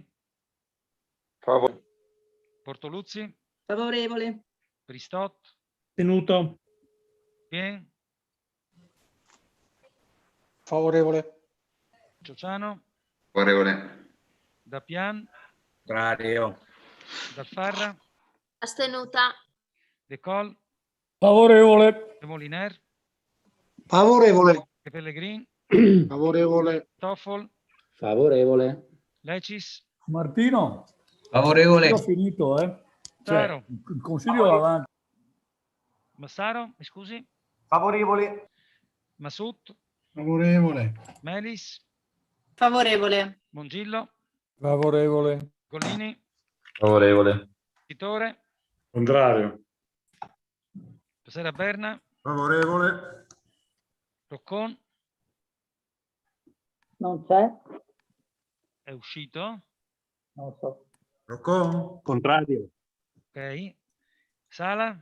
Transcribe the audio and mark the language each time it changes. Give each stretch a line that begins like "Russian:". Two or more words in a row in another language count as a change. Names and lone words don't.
Italian: Favorevole. Portoluzzi? Favorevole. Pristot? Tenuto. Pien? Favorevole. Ciociano? Favorevole. Dappian? Contrario. Dalfarra? Astenuta. De Col? Favorevole. De Moliner? Favorevole. De Pellegrin? Favorevole. Toffol? Favorevole. Lecis? Martino? Favorevole. Io ho finito, eh? Cioè, Massaro? il consiglio va avanti. Massaro, mi scusi? Favorevole. Masut? Favorevole. Melis? Favorevole. Mongillo? Favorevole. Golini? Favorevole. Titore? Contrario. Stasera Berna? Favorevole. Roccon? Non c'è? È uscito? Non so. Roccon? Contrario. Ok. Sala?